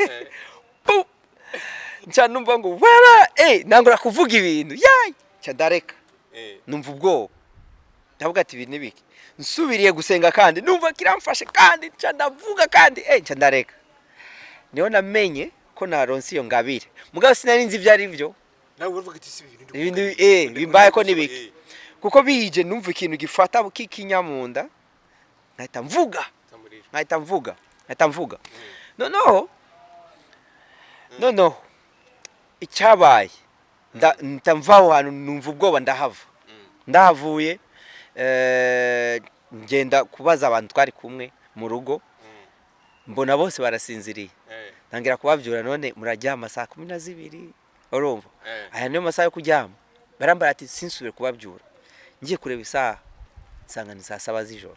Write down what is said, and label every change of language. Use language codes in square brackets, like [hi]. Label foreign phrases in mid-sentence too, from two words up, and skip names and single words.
[rn] nca numva ngo waba nangura kuvuga ibintu yayi nca ndareka numva ubwoba ndavuga ati ibi nibiki nsubiriye gusenga kandi numva kiramfashe kandi nca ndavuga kandi nca ndareka niho namenye ko naronse iyo ngabire mugabo sinari nzi ibyo ari byo nawe uvuga ati si ibintu bimbaye ko nibiki kuko bije numva ikintu gifata kikinyamunda nkahita mvuga noneho icyabaye ndamvaho hantu numva ubwoba ndahavuye ngenda kubaza abantu twari kumwe mu rugo mbona bose barasinziriye ntangira kubavyura none muraryama saa 12 urumva aya niyo masaha yo kuryama barambara ati sinsubire kubavyura ngiye kureba isaha nsanga ni saa 7 z'ijoro